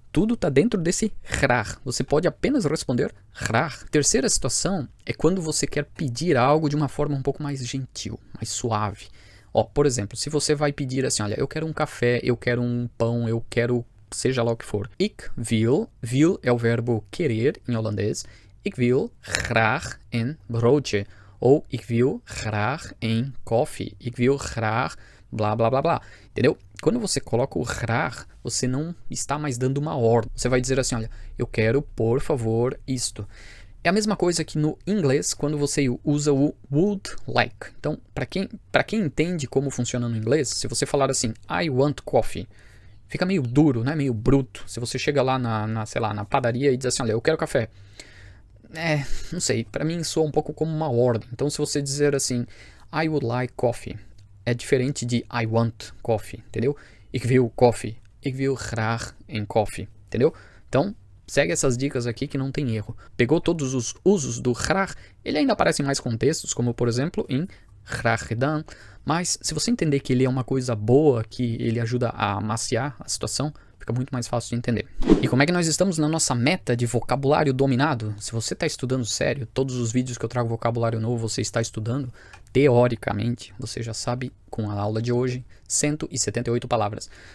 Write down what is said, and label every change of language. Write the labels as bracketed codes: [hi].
[pt] Tudo está dentro desse graag. Você pode apenas responder graag. Terceira situação é quando você quer pedir algo de uma forma um pouco mais gentil, mais suave. Ó, por exemplo, se você vai pedir assim, olha, eu quero um café, eu quero um pão, eu quero seja lá o que for. [nl] Ik wil [pt] é o verbo querer em holandês. [nl] Ik wil graag een broodje. Ou ik wil graag een koffie. Ik wil graag blá blá blá blá. [pt] Entendeu? Quando você coloca o graag, você não está mais dando uma ordem. Você vai dizer assim, olha, eu quero, por favor, isto. É a mesma coisa que no inglês, quando você usa o [en] would like. [pt] Então, para quem entende como funciona no inglês, se você falar assim, [en] I want coffee, [pt] fica meio duro, né? Meio bruto. Se você chega lá sei lá, na padaria e diz assim, olha, eu quero café. Não sei, para mim soa um pouco como uma ordem. Então, se você dizer assim, [en] I would like coffee, [pt] é diferente de [en] I want coffee, [pt] entendeu? [nl] Ik wil koffie, ik wil graag een koffie, [pt] entendeu? Então, segue essas dicas aqui que não tem erro. Pegou todos os usos do graag, ele ainda aparece em mais contextos, como por exemplo em [nl] graag gedaan, [pt] mas se você entender que ele é uma coisa boa, que ele ajuda a amaciar a situação, fica muito mais fácil de entender. E como é que nós estamos na nossa meta de vocabulário dominado? Se você está estudando sério, todos os vídeos que eu trago vocabulário novo você está estudando, teoricamente, você já sabe, com a aula de hoje, 178 palavras.